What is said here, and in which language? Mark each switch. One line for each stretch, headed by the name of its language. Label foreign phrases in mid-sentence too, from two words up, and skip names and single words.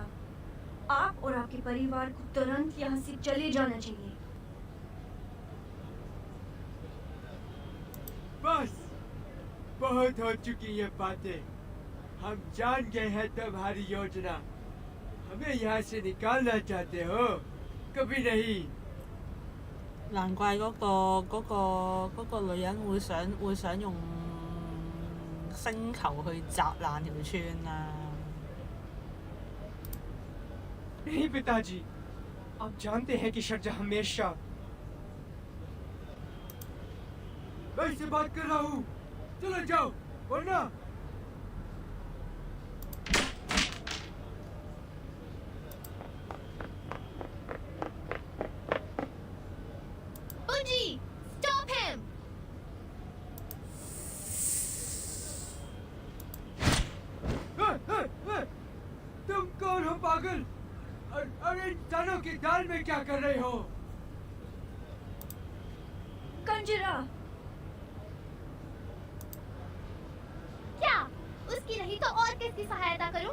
Hindi: आप और आपके परिवार को तुरंत यहाँ से चले जाना चाहिए। बस, बहुत हो चुकी ये बातें। हम जान गए हैं तुम्हारी योजना। हमें यहाँ से निकालना चाहते हो? कभी नहीं।
Cantonese: 難怪嗰個女人會想用星球去砸爛條村啦。
Hindi: नहीं पिताजी, आप जानते हैं कि शर्जा हमेशा। मैं इससे बात कर रहा हूँ। चले जाओ, वरना।
English: Bunji, stop him!
Hindi: तुम कौन हो पागल? अरे इंसानों की दाल में क्या कर रहे हो? कंजरा, क्या उसकी नहीं तो और किसकी सहायता करूं?